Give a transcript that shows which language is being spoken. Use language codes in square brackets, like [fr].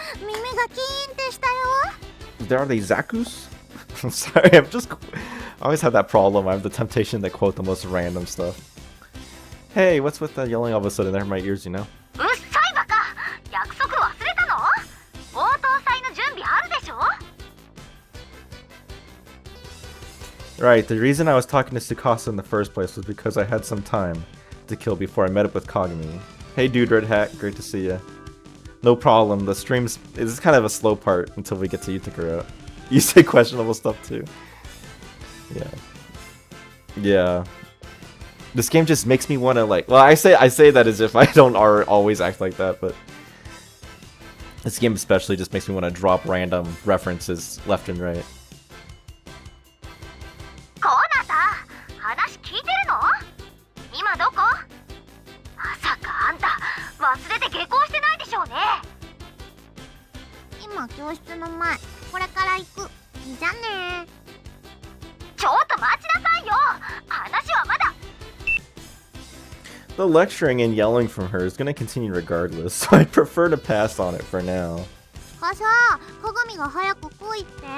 [ja] 耳がキーンってしたよ。 [en] Are they Zakus? I'm sorry, I always have that problem. I have the temptation to quote the most random stuff. Hey, what's with that yelling all of a sudden? They're in my ears, you know? [ja] うっさいバカ。約束忘れたの？応答祭の準備あるでしょ？ [en] Right, the reason I was talking to Tsukasa in the first place was because I had some time to kill before I met up with Kagami. Hey dude, Red Hat, great to see ya. no problem. The streams is kind of a slow part until we get to Yutaka. You say questionable stuff too. Yeah. Yeah. This game just makes me want to like. Well, I say that as if I don't always act like that, but this game especially just makes me want to drop random references left and right. [ja] コーナさ、話聞いてるの？今どこ？まさかあんた忘れて下校してないでしょうね。今教室の前、これから行く。じゃね。ちょっと待ちなさいよ。話はまだ。 [en] The lecturing and yelling from her is going to continue regardless, so I'd prefer to pass on it for now. [ja] かさ、鏡が早く来いって。